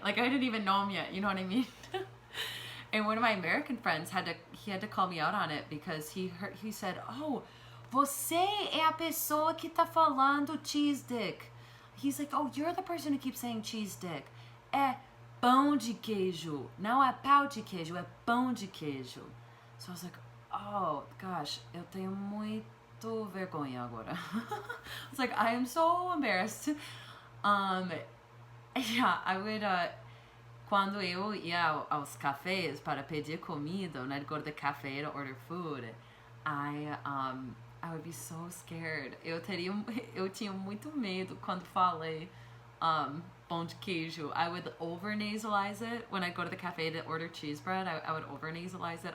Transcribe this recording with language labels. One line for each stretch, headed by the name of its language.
English: Like, I didn't even know them yet. You know what I mean? And one of my American friends had to call me out on it because he said, "Oh,
Portuguese: Você é a pessoa que tá falando cheese dick.
English: He's like, oh, you're the person who keeps saying cheese dick.
Portuguese: É pão de queijo. Não é pau de queijo, é pão de queijo.
English: So I was like, oh, gosh,
Portuguese: eu tenho muito vergonha agora.
English: I was like, I am so embarrassed. Yeah, I would,
Portuguese: quando eu ia aos cafés para pedir comida,
English: when I'd go to the cafe to order food, I would be so scared.
Portuguese: Eu tinha muito medo quando falei pão de queijo.
English: I would over nasalize it when I go to the cafe to order cheese bread. I would over nasalize it.